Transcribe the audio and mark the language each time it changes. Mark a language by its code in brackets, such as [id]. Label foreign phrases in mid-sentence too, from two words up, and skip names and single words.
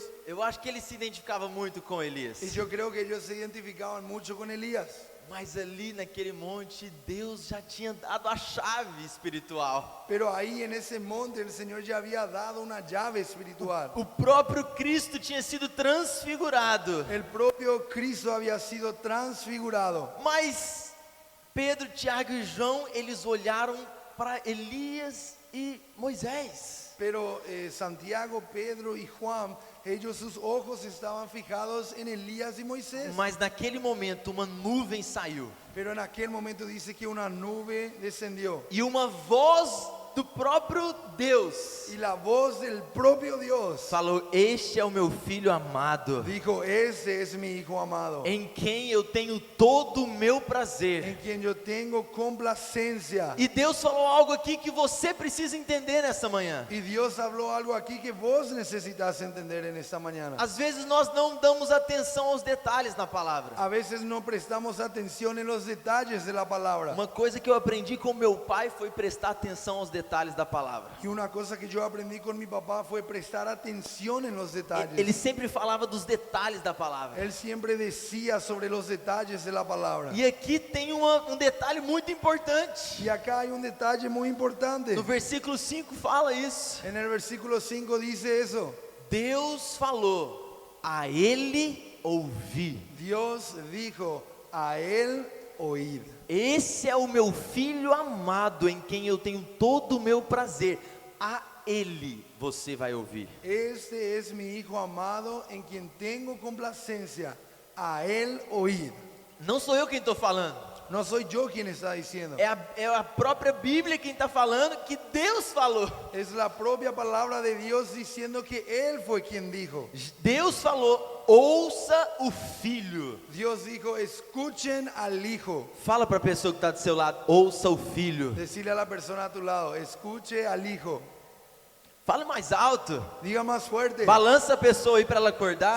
[pt] Eu acho que ele se identificava muito com Elias. [es] Y yo creo que ellos se identificaban mucho con Elías. [pt] Mas ali naquele monte, Deus já tinha dado a chave espiritual. [es] Pero ahí en ese monte el Señor ya había dado una llave espiritual. [pt] O próprio Cristo tinha sido transfigurado. [es] El propio Cristo había sido transfigurado. [pt] Mas Pedro, Tiago e João, eles olharam para Elias e Moisés. [es] Pero Santiago, Pedro y Juan, ellos sus ojos estaban fijados en Elías y Moisés. [pt] Mas naquele momento uma nuvem saiu. [es] Pero en aquel momento dice que una nube descendió. [pt] E uma voz do próprio Deus [es] Y la voz del propio Dios [pt] falou: este é o meu filho amado, [es] dijo, ese es mi hijo amado, [pt] em quem eu tenho todo o meu prazer. [es] en quien yo tengo complacencia. [pt] E Deus falou algo aqui que você precisa entender nessa manhã. [es] Y Dios habló algo aquí que vos necesitas entender en esta mañana. [pt] Às vezes nós não damos atenção aos detalhes na palavra. [es] A veces no prestamos atención en los detalles de la palabra. [pt] Uma coisa que eu aprendi com meu pai foi prestar atenção aos detalhes da palavra. [es] Y una cosa que yo aprendí con mi papá fue prestar atención en los detalles. [pt] Ele sempre falava dos detalles da palavra. [es] Él siempre decía sobre los detalles de la palabra. [pt] E aqui tem um detalhe muito importante. [es] Y acá hay un detalle muy importante. [pt] No versículo 5 fala isso. [es] En el versículo 5 dice eso. [pt] Deus falou: a ele ouvi. [es] Dios dijo, a él oíd. [pt] Esse é o meu filho amado, em quem eu tenho todo o meu prazer. A ele você vai ouvir. [es] Este es mi hijo amado en quien tengo complacencia. A él oíd. [pt] Não sou eu quem estou falando. [es] No soy yo quien está diciendo. [pt] É a própria Bíblia quem está falando que Deus falou. [es] Es la propia palabra de Dios diciendo que él fue quien dijo. [pt] Deus falou: ouça o filho. [es] Dios dijo, escuchen al hijo. [pt] Fala para a pessoa que está do seu lado: ouça o filho. [es] Decirle a la persona a tu lado, escuche al hijo. [pt] Fale mais alto. [es] Diga más fuerte. [pt] Balança a pessoa aí para ela acordar.